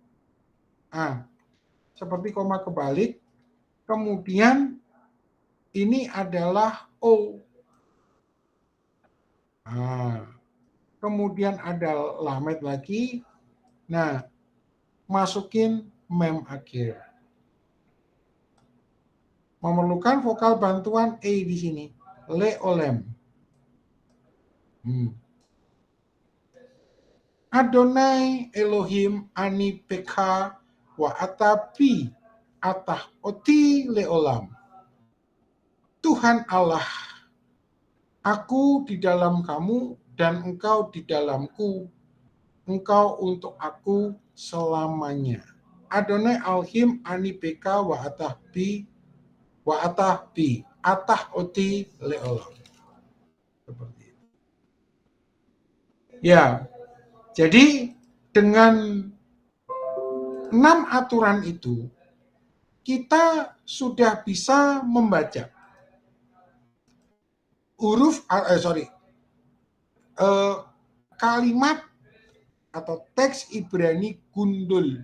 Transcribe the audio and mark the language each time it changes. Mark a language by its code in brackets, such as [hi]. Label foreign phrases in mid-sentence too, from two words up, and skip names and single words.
[id] Seperti koma kebalik. Kemudian ini adalah O. Kemudian ada lamet lagi. Nah, masukin mem akhir. Memerlukan vokal bantuan E di sini. [he] לעולם. אדוני אלוהים אני בך ו אתה בי אתה אותי לעולם. [id] Tuhan Allah, aku di dalam kamu dan engkau di dalamku. Engkau untuk aku selamanya. [he] אדוני אלוהים אני בך ו אתה בי אתה אותי לעולם. [id] Seperti itu. Ya, jadi dengan 6 aturan itu kita sudah bisa membaca kalimat atau teks Ibrani gundul.